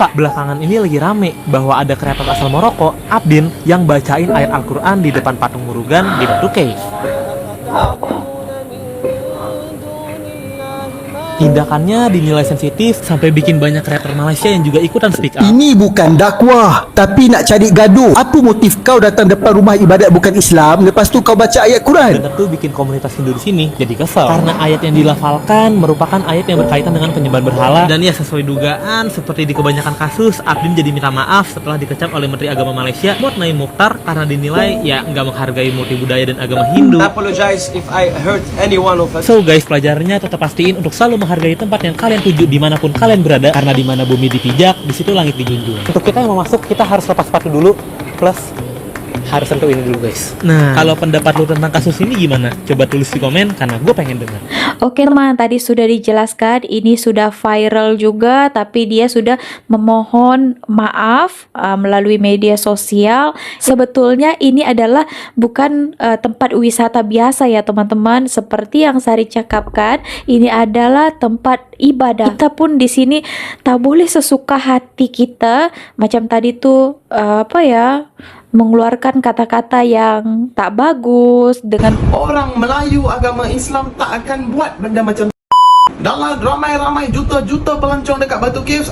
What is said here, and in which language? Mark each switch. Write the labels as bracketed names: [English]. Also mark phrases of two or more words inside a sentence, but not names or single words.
[Indonesian] Belakangan ini lagi rame bahwa ada kreator asal Maroko, Abdin, yang bacain ayat Al-Quran di depan patung Murugan di Batu Cave. Tindakannya dinilai sensitif sampai bikin banyak rapper Malaysia yang juga ikutan [English] speak up. [Malay] Ini bukan dakwah, tapi nak cari gaduh. Apa motif kau datang depan rumah ibadat bukan Islam, lepas tu kau baca ayat Quran? [Indonesian] Dan tentu bikin komunitas Hindu di sini jadi kesel karena ayat yang dilafalkan merupakan ayat yang berkaitan dengan penyembah berhala. Dan ya sesuai dugaan, seperti di kebanyakan kasus, Abdin jadi minta maaf setelah dikecam oleh Menteri Agama Malaysia Muhammad Naim Mukhtar karena dinilai ya nggak menghargai multi budaya dan agama Hindu. [English] Apologize if I hurt any one of us. So guys, [Indonesian] pelajarannya tetap pastiin untuk selalu menghargai tempat yang kalian tuju dimanapun kalian berada, karena dimana bumi dipijak, di situ langit dijunjung. Untuk kita yang mau masuk, kita harus lepas sepatu dulu, plus harus sentuh ini dulu guys. Nah, kalau pendapat lu tentang kasus ini gimana? Coba tulis di komen, karena gue pengen dengar. [Malay] Oke teman, tadi sudah dijelaskan, ini sudah viral juga, tapi dia sudah memohon maaf melalui media sosial. Sebetulnya ini adalah bukan tempat wisata biasa ya teman-teman. Seperti yang Sari cakapkan, ini adalah tempat ibadah. Kita pun di sini tak boleh sesuka hati kita. Macam tadi tuh mengeluarkan kata-kata yang tak bagus dengan Orang Melayu agama Islam tak akan buat benda macam dalam ramai-ramai juta-juta pelancong dekat Batu Caves.